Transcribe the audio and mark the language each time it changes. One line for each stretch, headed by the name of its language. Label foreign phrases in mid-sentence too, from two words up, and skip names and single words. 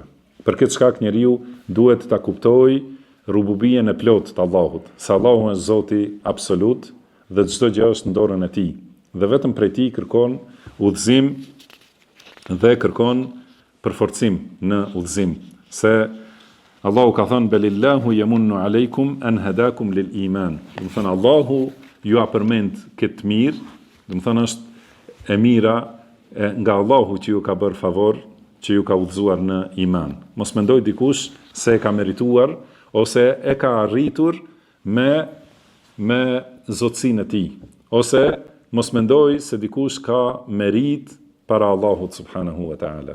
Albanian: Për këtë shkak njeriu duhet ta kuptojë rububien e plot të Allahut, se Allahu është Zoti absolut dhe çdo gjë është në dorën e tij. Dhe vetëm prej tij kërkon udhëzim dhe kërkon përforcim në udhëzim. Se Allahu ka thënë:
Arabic: بل الله يمن عليكم أن هداكم للإيمان.
Albanian: Do të thënë, Allahu ju a përmend këtë mirë, do të thënë është e mira nga Allahu që ju ka bërë favor, që ju ka udhëzuar në iman. Mos mendoj dikush se e ka merituar ose e ka arritur me zotësinë e tij, ose mos mendoj se dikush ka merit para Allahut
Arabic: سبحانه وتعالى.